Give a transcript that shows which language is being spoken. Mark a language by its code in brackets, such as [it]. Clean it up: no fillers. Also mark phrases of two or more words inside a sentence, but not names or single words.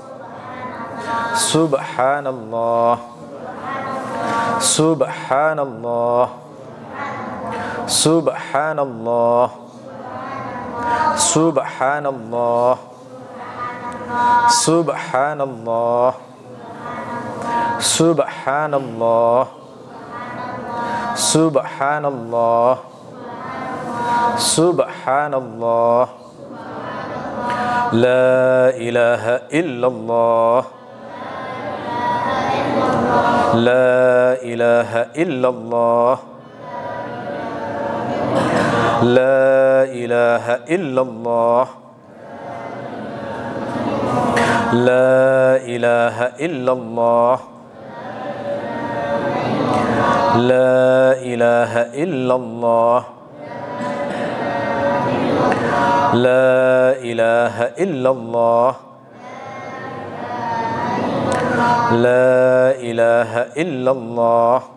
[ar] سبحان الله، سبحان الله، سبحان الله، سبحان الله، سبحان الله، سبحان الله، سبحان الله، سبحان الله. لا إله إلا الله، لا إله إلا الله, لا إله إلا الله، لا إله إلا الله، لا إله إلا الله، لا إله إلا الله، لا إله إلا الله,